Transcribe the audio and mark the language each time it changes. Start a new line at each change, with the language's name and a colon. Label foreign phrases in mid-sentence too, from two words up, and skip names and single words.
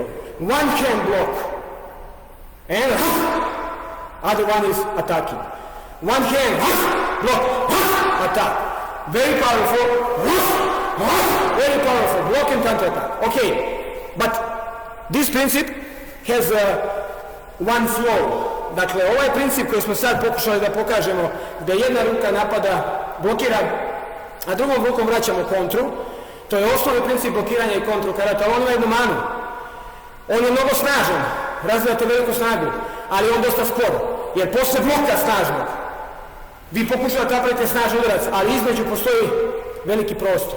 English: One hand block, and other one is attacking. One hand block, attack. Very powerful, block and counter attack. Okay, but this principle has one flow.
Serbian: Dakle, ovaj princip koji smo sad pokušali da pokažemo, da jedna ruka napada, blokira, a drugom rukom vraćamo kontru, to je osnovni princip blokiranja i kontru karate, ali on ima jednu manu. On je mnogo snažan, razvijate veliku snagu, ali on dosta sporo, jer posle bloka snažnog, vi pokušavate napraviti snažan udarac, ali između postoji veliki prostor.